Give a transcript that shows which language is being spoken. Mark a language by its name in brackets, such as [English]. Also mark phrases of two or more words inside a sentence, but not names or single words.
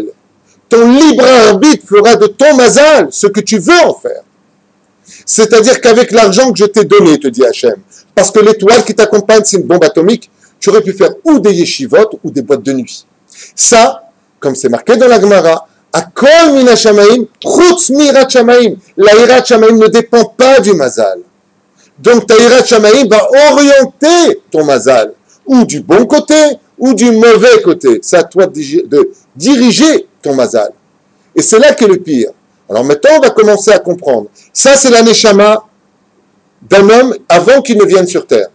[French] Ton libre arbitre fera de ton mazal ce que tu veux en faire. C'est-à-dire qu'avec l'argent que je t'ai donné, te dit Hachem, parce que l'étoile qui t'accompagne, c'est une bombe atomique, tu aurais pu faire ou des yeshivot ou des boîtes de nuit. Ça, comme c'est marqué dans la Gemara, [Hebrew] הכל מן השמים חוץ מיראת שמים. [French] La [Hebrew] יראת שמים [French] ne dépend pas du mazal. Donc ta [Hebrew] יראת שמים [French] va orienter ton mazal, ou du bon côté, ou du mauvais côté. C'est à toi de diriger ton mazal. Et c'est là qu'est le pire. Alors maintenant, on va commencer à comprendre. Ça, c'est la neshama d'un homme avant qu'il ne vienne sur terre.